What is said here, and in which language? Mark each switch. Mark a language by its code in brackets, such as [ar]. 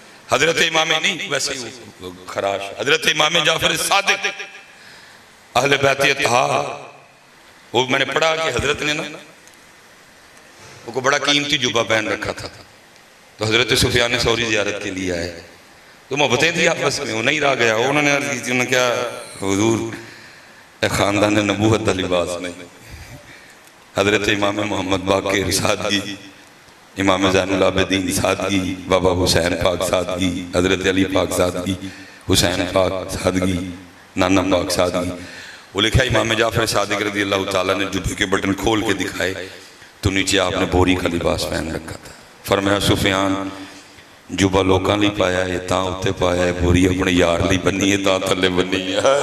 [ur] حضرت امام نہیں ویسے ہی خراش، حضرت امام جعفر صادق اہل بیت اطہار، وہ میں نے پڑھا کہ حضرت نے نا وہ کو بڑا قیمتی جبہ پہن رکھا تھا، تو حضرت سفیان ثوری زیارت کے لیے آئے تو محبتیں تھی آپس میں. وہ نہیں رہ گیا، انہوں نے عرض کی تھی، انہوں نے کیا [pa] حضور اے خاندان نبوت دا لباس نہیں. [ur] حضرت امام محمد باقر سادگی، امام زین العابدین سادگی، بابا حسین پاک سادگی، حضرت علی پاک سادگی، حسین پاک سادگی، نانا پاک سادگی. وہ لکھا امام جعفر صادق رضی اللہ تعالیٰ نے جبے کے بٹن کھول کے دکھائے تو نیچے آپ نے بوری کا لباس پہن رکھا تھا. [pa] فرمایا سفیان جبہ لوکاں لی پایا ہے تاں اتے پایا ہے، بوری اپنے یار لی بنی ہے تاں تھلے بنی ہے.